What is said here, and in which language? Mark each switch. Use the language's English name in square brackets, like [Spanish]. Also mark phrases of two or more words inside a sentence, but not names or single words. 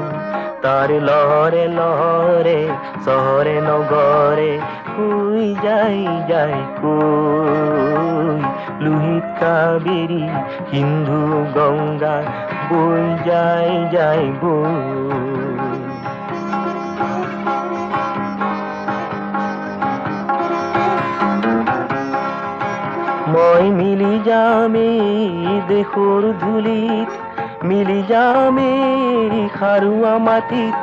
[Bangla] তার লহরে লহরে শহরে নগরে কই যাই কই। লোহিত কাবেরী সিন্ধু গঙ্গা বই যাই বই। [Assamese] মই মিলি যামে দেশৰ ধূলিত, মিলি যামে খাৰুৱা মাটিত।